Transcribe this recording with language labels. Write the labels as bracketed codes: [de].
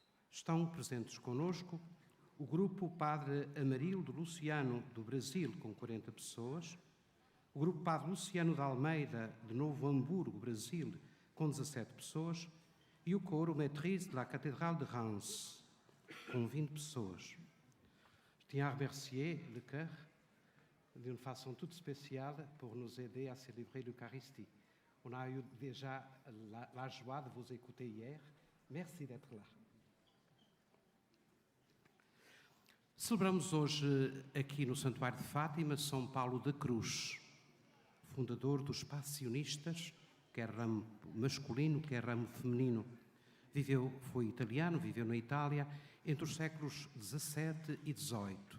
[pt] Estão presentes conosco o grupo Padre Amarildo Luciano do Brasil, com 40 pessoas, o grupo Padre Luciano de Almeida, de Novo Hamburgo, Brasil, com 17 pessoas, e o coro Maîtrise de la Cathédrale de Reims, com 20 pessoas. [fr] Je tiens à remercier le chœur d'une façon toute spéciale pour nous aider à célébrer l'Eucharistie. On a eu déjà la joie de vous écouter hier. Merci d'être là. [pt] Celebramos hoje, aqui no Santuário de Fátima, São Paulo da Cruz, fundador dos passionistas, quer ramo masculino, quer ramo feminino. Foi italiano, viveu na Itália entre os séculos XVII e XVIII.